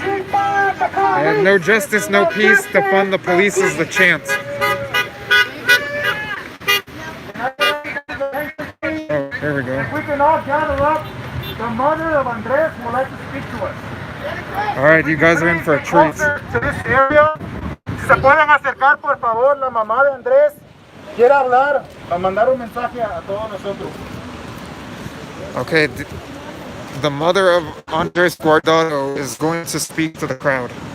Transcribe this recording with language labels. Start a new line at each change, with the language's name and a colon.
English: And no justice, no peace, defund the police is the chant. Oh, there we go. If we can all gather up, the mother of Andres would like to speak to us. Alright, you guys are in for a treat. To this area,
Spanish: si se pueden acercar por favor, la mamá de Andrés quiere hablar, a mandar un mensaje a todos nosotros.
English: Okay, the mother of Andres Guardado is going to speak to the crowd.